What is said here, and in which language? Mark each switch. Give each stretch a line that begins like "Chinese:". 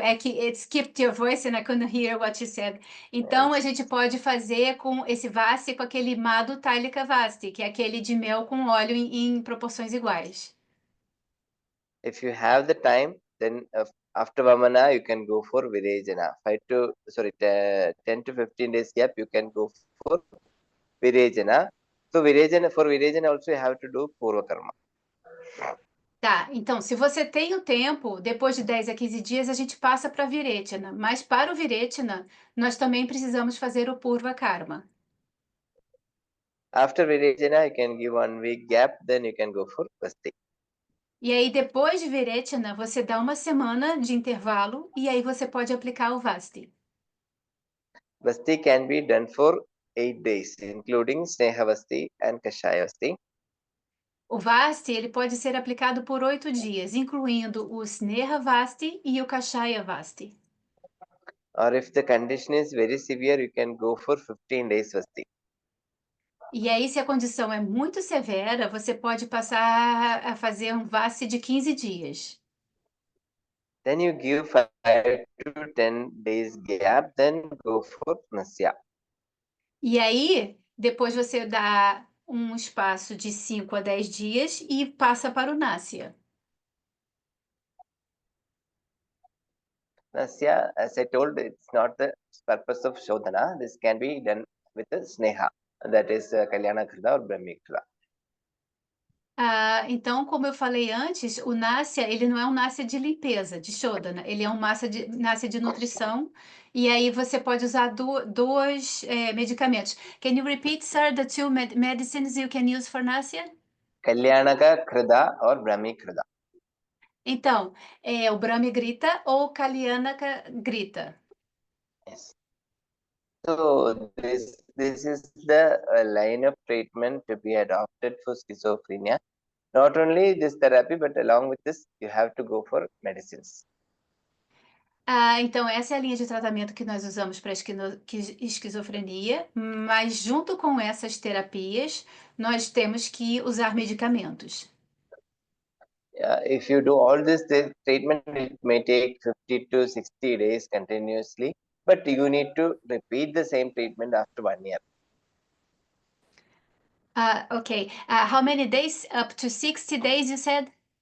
Portuguese: É que
English: it skipped your voice and I couldn't hear what you said.
Portuguese: Então, a gente pode fazer com esse Vasti com aquele Madhu Talika Vasti, que é aquele de mel com óleo em proporções iguais.
English: If you have the time, then after Vamana, you can go for Virejana. 10 to 15 days gap, you can go for Virejana. So for Virejana also you have to do Purva Karma.
Portuguese: Tá, então, se você tem o tempo, depois de 10 a 15 dias, a gente passa para Virechana. Mas para o Virechana, nós também precisamos fazer o Purva Karma.
English: After Virejana, you can give 1 week gap, then you can go for Vasti.
Portuguese: E aí, depois de Virechana, você dá uma semana de intervalo e aí você pode aplicar o Vasti.
English: Vasti can be done for 8 days, including Sneha Vasti and Kashaya Vasti.
Portuguese: O Vasti, ele pode ser aplicado por 8 dias, incluindo o Sneha Vasti e o Kashaya Vasti.
English: Or if the condition is very severe, you can go for 15 days Vasti.
Portuguese: E aí, se a condição é muito severa, você pode passar a fazer um Vasti de 15 dias.
English: Then you give 5 to 10 days gap, then go for Nasya.
Portuguese: E aí, depois você dá um espaço de 5 a 10 dias e passa para o Nasya.
English: Nasya, as I told, it's not the purpose of Shodhana. This can be done with the Sneha, that is Kalyana Krida or Brahmi Krida.
Portuguese: Então, como eu falei antes, o Nasya, ele não é um Nasya de limpeza, de Shodhana, ele é um Nasya de nutrição, e aí você pode usar dois medicamentos.
English: Can you repeat, sir, the two medicines you can use for Nasya? Kalyanaka Krida or Brahmi Krida.
Portuguese: Então, é o Brahmi grita ou o Kalyana grita?
English: Yes. So this is the line of treatment to be adopted for schizophrenia. Not only this therapy, but along with this, you have to go for medicines.
Portuguese: Então essa é a linha de tratamento que nós usamos para esquizofrenia, mas junto com essas terapias, nós temos que usar medicamentos.
English: If you do all this treatment, it may take 50 to 60 days continuously, but you need to repeat the same treatment after 1 year. Ok. How many days? Up to 60 days, you said?